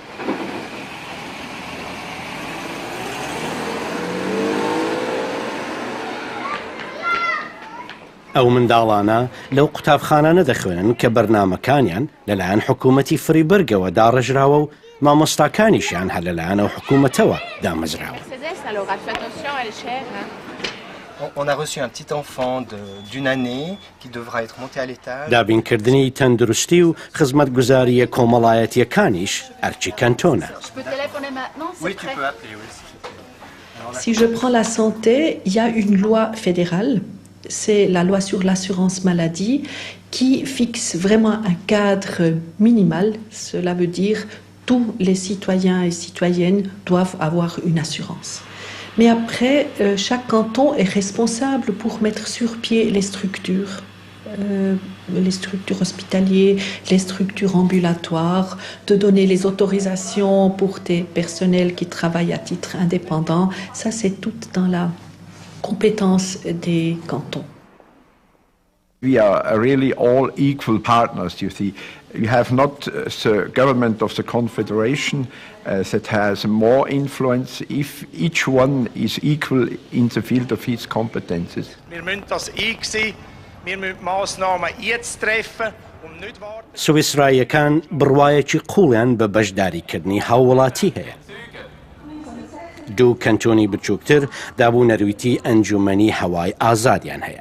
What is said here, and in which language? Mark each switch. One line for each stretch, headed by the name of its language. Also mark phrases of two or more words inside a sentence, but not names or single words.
Central Kurdish: ئەو منداڵانە لەو قوتابخانانە دەخوێنن کە بەرنامەکانیان لەلایەن حکوومەتی فریبرگەوە داڕژراوە و مامۆستاکانیشیان هەر لەلایەن ئەو حکوومەتەوە دامەزراوە.
French: On a reçu un petit enfant d'une année qui devra être monté à l'étage.
Central Kurdish: دابینکردنی تەندروستی و خزمەتگوزاریە کۆمەڵایەتیەکانیش ئەرچی کەنتۆنە.
French: Si je prends la santé, il y a une loi fédérale, c'est la loi sur l'assurance maladie qui fixe vraiment un cadre minimal. Cela veut dire tous les citoyens et citoyennes doivent avoir une assurance. Mais après, chaque canton est responsable pour mettre sur pied les structures hospitalières, les structures ambulatoires, de donner les autorisations pour des personnels qui travaillent à titre indépendant. Ça, c'est tout dans la compétence des cantons.
English: We are really all equal partners, you see. You have not the government of the Confederation that has more influence if each one is equal in the field of his competences.
Central Kurdish: سویسرایەکان بڕوایەکی قوڵیان بە بەشداریکردنی هاوڵاتی هەیە. دوو کەنتۆنی بچووکتر دابوو نەرویتی ئەنجومەنی هەوای ئازادیان هەیە.